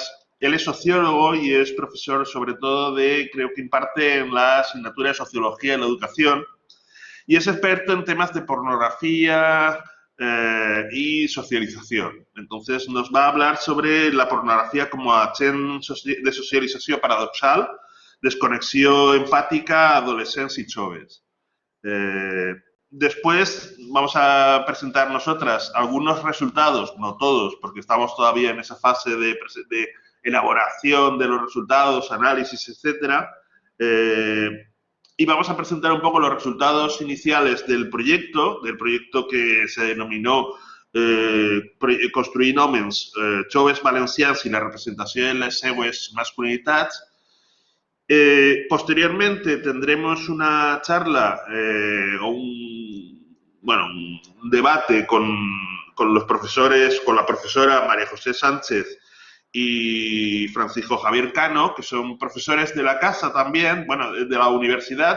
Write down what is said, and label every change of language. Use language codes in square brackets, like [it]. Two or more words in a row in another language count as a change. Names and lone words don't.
[es] Él es sociólogo y es profesor sobre todo creo que imparte en la asignatura de Sociología de la Educación, y es experto en temas de pornografía y socialización. Entonces nos va a hablar sobre la pornografia como agent de socialització paradoxal, desconexió empática, adolescents y jóvenes. Después vamos a presentar nosotras algunos resultados, no todos, porque estamos todavía en esa fase de elaboración de los resultados, análisis, etcétera. Y vamos a presentar un poco los resultados iniciales del proyecto que se denominó Construint Hòmens, Joves Valencians i la representació de les seues masculinitats. Posteriormente tendremos una charla o un debate con los profesores, con la profesora María José Sánchez y Francisco Javier Cano, que son profesores de la casa también, bueno, de la universidad.